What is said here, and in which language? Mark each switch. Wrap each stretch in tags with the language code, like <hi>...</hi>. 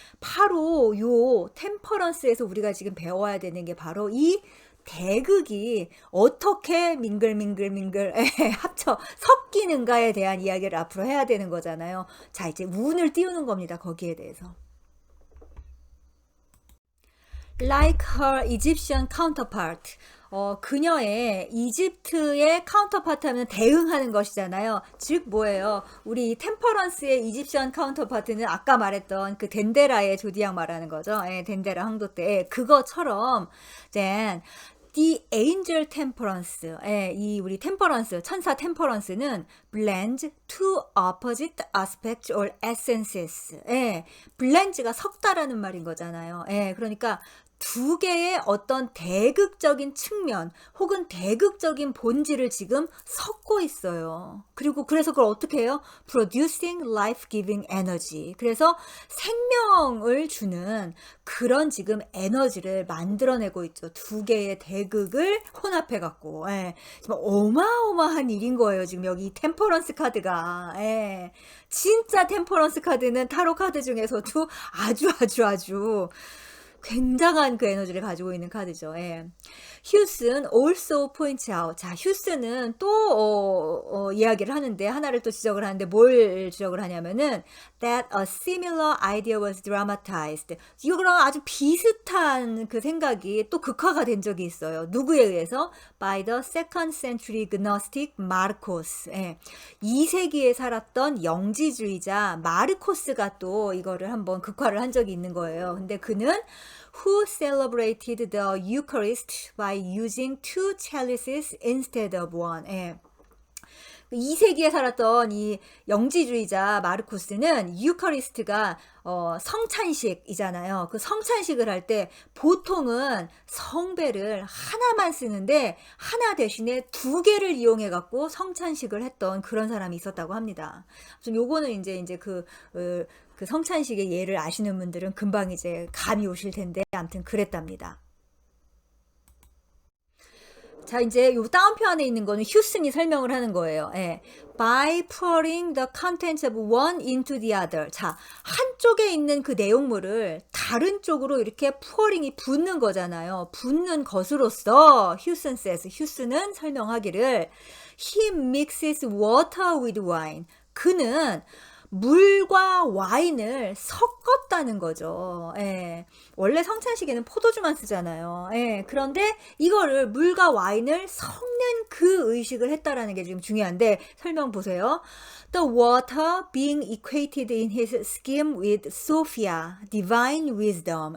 <ko>바로 요 템퍼런스에서 우리가 지금 배워야 되는 게 바로 이 대극이 어떻게 민글민글 합쳐 섞이는가에 대한 이야기를 앞으로 해야 되는 거잖아요. 자, 이제 운을 띄우는 겁니다. 거기에 대해서.</ko> <en>Like her Egyptian counterpart.</en> <ko>그녀의 이집트의 카운터파트 하면 대응하는 것이잖아요. 즉 뭐예요? 우리 템퍼런스의 이집션 카운터파트는 아까 말했던 그 덴데라의 조디악 말하는 거죠. 예, 덴데라 황도 때 그거처럼</ko> <en>then the angel temperance,</en> <ko>예, 이 우리 템퍼런스, 천사 템퍼런스는</ko> <en>blends two opposite aspects or essences.</en> <ko>예, blend가 섞다라는 말인 거잖아요. 예, 그러니까 두 개의 어떤 대극적인 측면 혹은 대극적인 본질을 지금 섞고 있어요. 그리고 그래서 그걸 어떻게 해요?</ko> <en>Producing life-giving energy.</en> <ko>그래서 생명을 주는 그런 지금 에너지를 만들어내고 있죠. 두 개의 대극을 혼합해 갖고. 예. 정말 어마어마한 일인 거예요. 지금 여기 템퍼런스 카드가. 예. 진짜 템퍼런스 카드는 타로 카드 중에서도 아주 굉장한 그 에너지를 가지고 있는 카드죠. 예.</ko> <en>휴슨 also points out.</en> <ko>자, 휴슨은 또 이야기를 하는데 하나를 또 지적을 하는데 뭘 지적을 하냐면은</ko> <en>that a similar idea was dramatized.</en> <ko>이거랑 아주 비슷한 그 생각이 또 극화가 된 적이 있어요. 누구에 의해서?</ko> <en>by the second century Gnostic Marcos.</en> <ko>예. 2세기에 살았던 영지주의자 마르코스가 또 이거를 한번 극화를 한 적이 있는 거예요. 근데 그는</ko> <en>who celebrated the Eucharist by using two chalices instead of one.</en> <ko>예. 2세기에 살았던 이 영지주의자 마르코스는 유카리스트가 성찬식이잖아요. 그 성찬식을 할 때 보통은 성배를 하나만 쓰는데 하나 대신에 두 개를 이용해 갖고 성찬식을 했던 그런 사람이 있었다고 합니다. 좀 요거는 이제 그 성찬식의 예를 아시는 분들은 금방 이제 감이 오실 텐데 아무튼 그랬답니다. 자, 이제 요 다운표 안에 있는 거는 휴슨이 설명을 하는 거예요. 예.</ko> <en>By pouring the contents of one into the other.</en> <ko>자, 한쪽에 있는 그 내용물을 다른 쪽으로 이렇게 pouring이 붓는 거잖아요. 붓는 것으로서</ko> <en>휴슨 says,</en> <ko>휴슨은 설명하기를</ko> <en>He mixes water with wine.</en> <ko>그는 물과 와인을 섞었다는 거죠. 예. 원래 성찬식에는 포도주만 쓰잖아요. 예. 그런데 이거를 물과 와인을 섞는 그 의식을 했다라는 게 지금 중요한데 설명 보세요.</ko> <en>The water being equated in his scheme with Sophia, divine wisdom.</en>